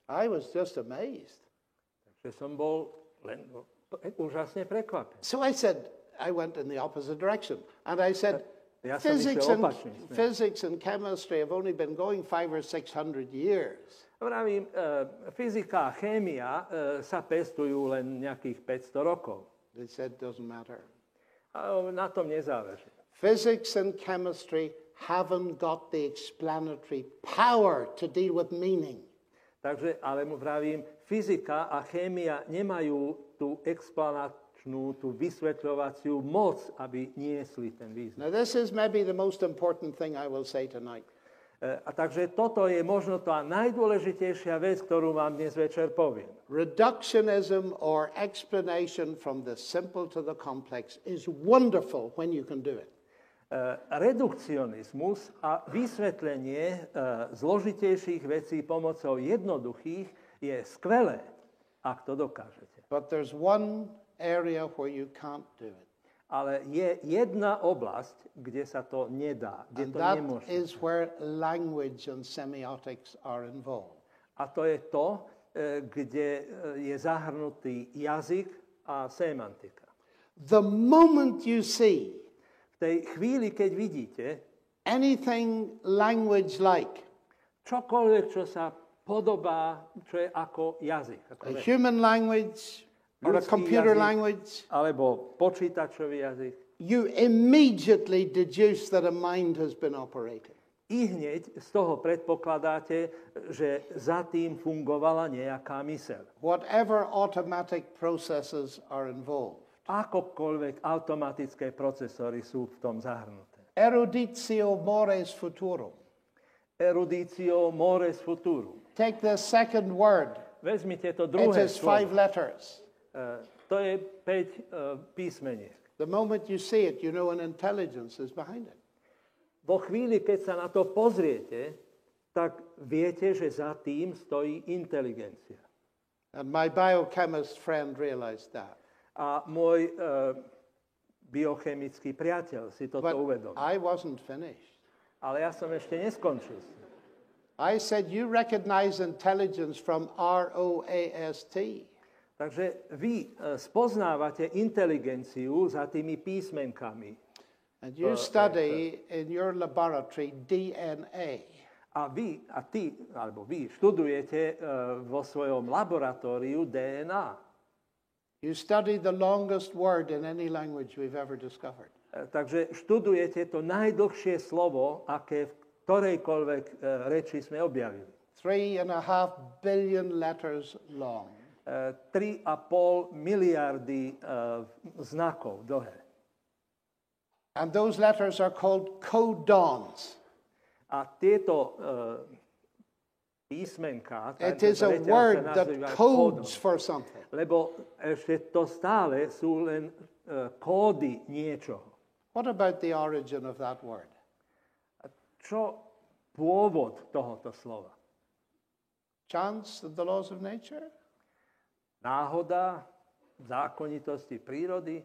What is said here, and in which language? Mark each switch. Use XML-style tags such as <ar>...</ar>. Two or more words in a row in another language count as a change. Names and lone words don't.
<en>I was just amazed.</en> <sk>Takže som bol len úžasne prekvapený.</sk> <en>So I said, I went in the opposite direction. And I said,</en> <sk>Ja som išiel opačným smerom.</sk> <en>physics and chemistry have only been going 500 or 600 years.</en> <sk>Vravím, fyzika a chémia sa pestujú len nejakých 500 rokov.</sk> <en>They said, doesn't matter.</en> <sk>A na tom nezáleží.</sk> <en>Physics and chemistry haven't got the explanatory power to deal with meaning.</en> <sk>Takže, ale mu vravím, fyzika a chémia nemajú tú explanačnú, tú vysvetľovaciu moc, aby niesli ten význam.</sk> <en>Now this is maybe the most important thing I will say tonight.</en> <sk>A takže toto je možno tá najdôležitejšia vec, ktorú vám dnes večer poviem.</sk> <en>Reductionism or explanation from the simple to the complex is wonderful when you can do it.</en> <sk>Redukcionizmus a vysvetlenie zložitejších vecí pomocou jednoduchých je skvelé, ak to dokážete.</sk> <en>But there's one area where you can't do it.</en> <sk>Ale je jedna oblasť, kde sa to nedá, kde</sk> <en>And</en> <sk>to</sk> <en>that</en> <sk>nemôže.</sk> <en>is where language and semiotics are involved.</en> <sk>A to je to, kde je zahrnutý jazyk a semantika.</sk> <en>The moment you see</en> <sk>V tej chvíli, keď vidíte</sk> <en>anything language-like,</en> <sk>čokoľvek, čo sa podobá, čo je ako jazyk. Ako a vec.</sk> <en>human language or a</en> <sk>Ľudský</sk> <en>computer</en> <sk>jazyk,</sk> <en>language,</en> <sk>alebo počítačový jazyk.</sk> <en>you immediately deduce that a mind has been operating.</en> <sk>I hneď z toho predpokladáte, že za tým fungovala nejaká myseľ.</sk> <en>Whatever automatic processes are involved.</en> <sk>Akokoľvek automatické procesory sú v tom zahrnuté.</sk> <la>Eruditio mores futurum. Eruditio mores futurum.</la> <en>Take the second word.</en> <sk>Vezmite to</sk> <en>It</en> <sk>druhé</sk> <en>is 5</en> <sk>slovo.</sk> <en>letters.</en> <sk>To je 5 písmeniek.</sk> <en>The moment you see it, you know an intelligence is behind it.</en> <sk>Vo chvíli, keď sa na to pozriete, tak viete, že za tým stojí inteligencia.</sk> <en>And my biochemist friend realized that.</en> <sk>A môj biochemický priateľ si toto</sk> <en>But</en> <sk>uvedomil.</sk> <en>I wasn't finished.</en> <sk>Ale ja som ešte neskončil.</sk> <en>I said, you recognize intelligence from ROAST.</en> <sk>Takže vy spoznávate inteligenciu za tými písmenkami.</sk> <en>And you study in your laboratory DNA.</en> <sk>A vy študujete vo svojom laboratóriu DNA.</sk> <en>You study the longest word in any language we've ever discovered.</en> <sk>Takže študujete to najdlhšie slovo, aké v ktorejkoľvek reči sme objavili.</sk> <en>3.5 billion letters long.</en> <sk>3,5 miliardy znakov dlhé.</sk> <en>And those letters are called codons.</en> <sk>A tieto písmenká,</sk> <en>It is a word that codes for something.</en> <sk>Lebo ešte to stále sú len kódy niečoho.</sk> <en>What about the origin of that word?</en> <sk>Čo pôvod tohoto slova?</sk> <en>Chance of the laws of nature?</en> <sk>Náhoda, zákonitosti prírody?</sk>